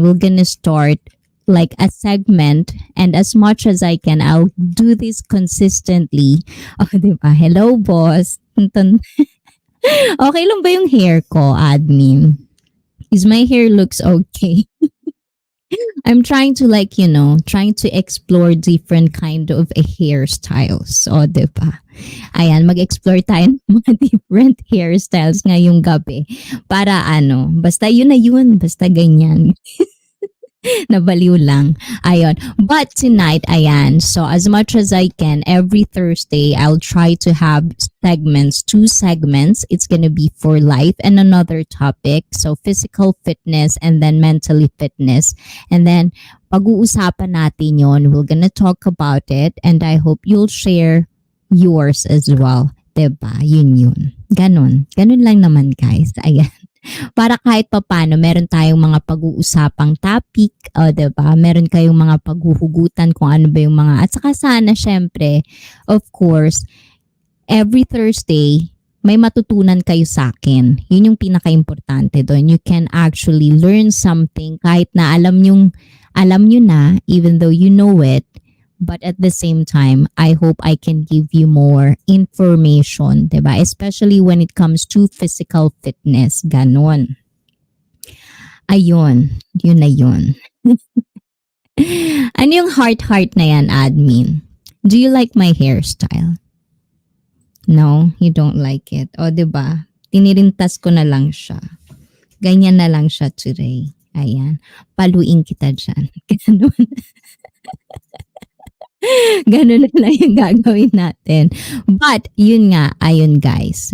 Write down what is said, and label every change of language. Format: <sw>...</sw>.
<en>We're gonna start like a segment, and as much as I can, I'll do this consistently.</en> <tl>Oh, 'di ba?</tl> <en>Hello, boss.</en> <tl>Okay lang ba yung hair ko, admin?</tl> <en>Is my hair looks okay? I'm trying to like, trying to explore different kind of hairstyles.</en> <tl>O, diba? Ayan, mag-explore tayo ng mga</tl> <en>different hairstyles</en> <tl>ngayong gabi. Para basta yun na yun, basta ganyan. Nabaliw lang. Ayun.</tl> <en>But tonight,</en> <tl>ayan,</tl> <en>so as much as I can, every Thursday, I'll try to have segments, 2 segments. It's gonna be for life and another topic. So physical fitness and then mentally fitness. And then,</en> <tl>pag-uusapan natin yon.</tl> <en>We're gonna talk about it and I hope you'll share yours as well.</en> <tl>Diba? Yun. Ganon. Ganon lang naman, guys. Ayan. Para kahit papano meron tayong mga pag-uusapang topic, o 'di ba? Meron kayong mga paghuhugutan kung ano ba yung mga, at saka sana syempre,</tl> <en>of course, every Thursday</en> <tl>may matutunan kayo sa akin. Yun yung pinaka-importante doon.</tl> <en>You can actually learn something</en> <tl>kahit na alam nyo na,</tl> <en>even though you know it. But at the same time, I hope I can give you more information,</en> <tl>diba?</tl> <en>Especially when it comes to physical fitness.</en> <tl>Ganon. Ayun. Yun na yun. Ano yung heart na yan, admin?</tl> <en>Do you like my hairstyle? No, you don't like it.</en> <tl>O, diba? Tinirintas ko na lang siya. Ganyan na lang siya today. Ayan. Paluin kita dyan. Ganon. Ganun na lang yung gagawin natin. But, yun nga, ayun guys.</tl>